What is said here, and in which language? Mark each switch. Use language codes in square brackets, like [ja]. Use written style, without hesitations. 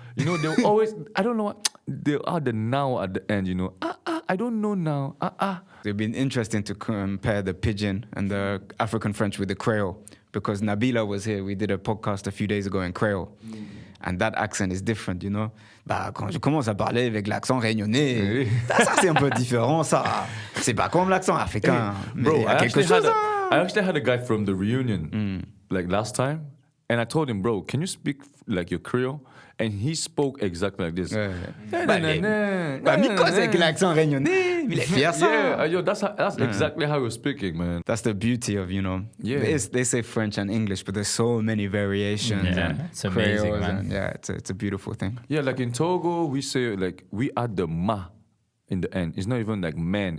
[en] You know, they always, I don't know what, they are the now at the end, you know. I don't know now. It's been interesting to compare the Pidgin and the African French with the Créole. Because Nabila was here, we did a podcast a few days ago in Créole. And that accent is different, you know. [fr] Bah, quand je commence à parler avec l'accent réunionnais, ça c'est un peu différent, ça. C'est pas comme l'accent africain. [en] Bro, I actually had a guy from the Reunion, like last time. And I told him, bro, can you speak like your Creole? And he spoke exactly like this. [fr] Miko, c'est avec l'accent réunionnais. Il est fier, ça. [en] Yeah, yo, that's exactly how we're speaking, man. That's the beauty of, you know, they say French and English, but there's so many variations. Yeah, it's amazing, man. And, it's a beautiful thing. Yeah, like in Togo, we say, like, we add the ma in the end. It's not even like man.